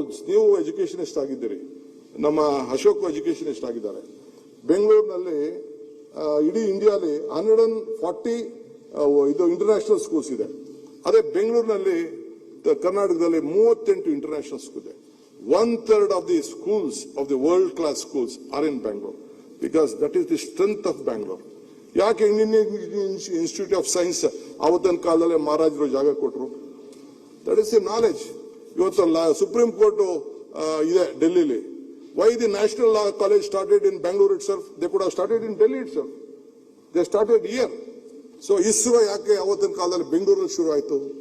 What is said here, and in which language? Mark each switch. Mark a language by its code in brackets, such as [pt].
[kn] ನೀವು ಎಜುಕೇಶನಿಸ್ಟ್ ಆಗಿದ್ದೀರಿ, ನಮ್ಮ ಅಶೋಕ್ ಎಜುಕೇಶನಿಸ್ಟ್ ಆಗಿದ್ದಾರೆ. ಬೆಂಗಳೂರಿನಲ್ಲಿ ಇಡೀ ಇಂಡಿಯಾಲಿ 140 ಇದು ಇಂಟರ್ನ್ಯಾಷನಲ್ ಸ್ಕೂಲ್ಸ್ ಇದೆ. ಅದೇ ಬೆಂಗಳೂರಿನಲ್ಲಿ, ಕರ್ನಾಟಕದಲ್ಲಿ 38 ಇಂಟರ್ನ್ಯಾಷನಲ್ ಸ್ಕೂಲ್ ಇದೆ. [en] 1/3 of the schools of the world class schools are in Bangalore, because that is the strength of Bangalore. [kn] ಯಾಕೆ ಇಂಡಿಯನ್ ಇನ್ಸ್ಟಿಟ್ಯೂಟ್ ಆಫ್ ಸೈನ್ಸ್ ಅವತ್ತಿನ ಕಾಲದಲ್ಲಿ ಮಹಾರಾಜರು ಜಾಗ ಕೊಟ್ಟರು? [en] That is the knowledge. [kn] ಇವತ್ತು ಸುಪ್ರೀಂ ಕೋರ್ಟ್ ಇದೆ ಡೆಲ್ಲಿಲಿ. [en] Why the national law college started in Bangalore itself? They could have started in Delhi itself. They started here. [kn] So ISRO ಯಾಕೆ ಅವತ್ತಿನ ಕಾಲದಲ್ಲಿ ಬೆಂಗಳೂರಲ್ಲಿ ಶುರು ಆಯ್ತು?